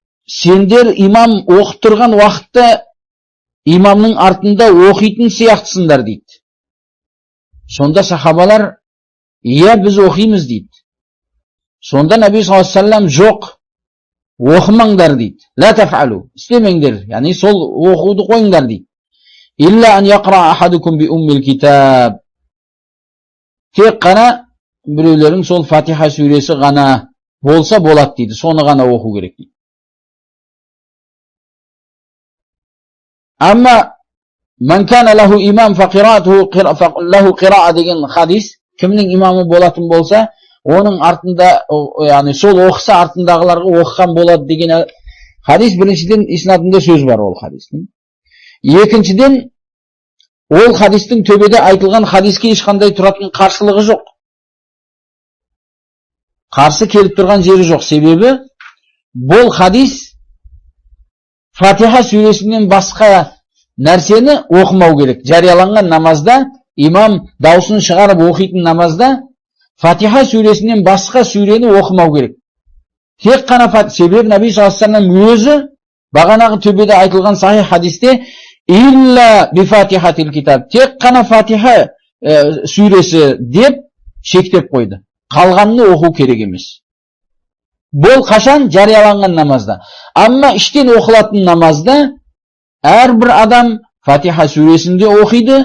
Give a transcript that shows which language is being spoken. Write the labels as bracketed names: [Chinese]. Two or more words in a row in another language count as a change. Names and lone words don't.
[Kazakh] сендер имам оқып тұрған уақытта имамның артында оқитын сияқтысыңдар дейді. Сонда сахабалар, иә, біз оқимыз дейді. Сонда Наби [Arabic] صلى الله عليه وسلم, [Kazakh] жоқ, оқымаңдар дейді. [Arabic] لا تفعلوا, [Kazakh] істемеңдер, яғни сол оқуды қойыңдар дейді. [Arabic] إلا أن يقرأ أحدكم بأم الكتاب. [Kazakh] Тек қана біреулерің сол Фатиха сүресі ғана болса болады дейді. Соны ғана оқу керек дейді. [Arabic] أما من كان له إمام له قراءة [Kazakh] деген хадис, кімнің имамы болатын болса, оның артында, яғни сол оқыса артындағыларға оқыған болады деген хадис. Біріншіден иснадында сөз бар ол хадистің. Екіншіден, ол хадистің төбеде айтылған хадиске ешқандай тұратын қарсылығы жоқ. Қарсы келіп тұрған жері жоқ. Себебі бұл хадис Фатиха сүресінен басқа нәрсені оқымау керек. Жарияланған намазда, имам даусын шығарып оқитын намазда Фатиха сүресінен басқа сүрені оқымау керек. Тек қана себебі Наби [Arabic] صلى الله عليه وسلم [Kazakh] өзі бағанағы төбеде айтылған сахих хадисте [Arabic] إلا بفاتحة الكتاب, [Kazakh] тек қана Фатиха сүресі деп шектеп қойды. Қалғанын оқу керек емес. Бұл қашан? Жарияланған намазда. Амма іштен оқылатын намазда әрбір адам Фатиха сүресінде оқиды.